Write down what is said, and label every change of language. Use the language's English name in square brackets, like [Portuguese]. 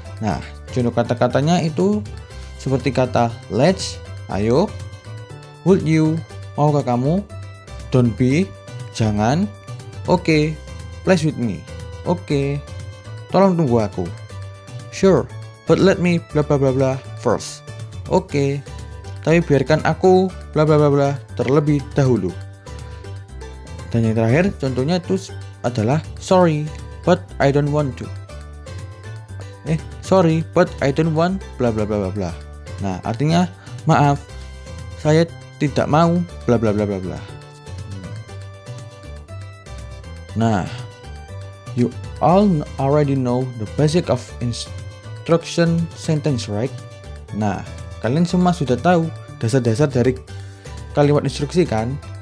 [Indonesian] Nah, contoh kata-katanya itu seperti kata [English] let's, [Indonesian] ayo, [English] would you, [Indonesian] maukah kamu, [English] don't be, [Indonesian] jangan, [English] okay, please with me, okay, [Indonesian] tolong tunggu aku, [English] sure, but let me bla bla bla bla first, [Indonesian] okay, tapi biarkan aku bla bla bla bla terlebih dahulu. Dan yang terakhir contohnya itu adalah [English] sorry, but I don't want to. Sorry, but I don't want bla bla bla bla bla. [Indonesian] Nah, artinya maaf, saya tidak mau bla bla bla bla bla. [English] Nah, you all already know the basic of instruction sentence, right? [Indonesian] Nah, kalian semua sudah tahu dasar-dasar dari kalimat instruksi kan?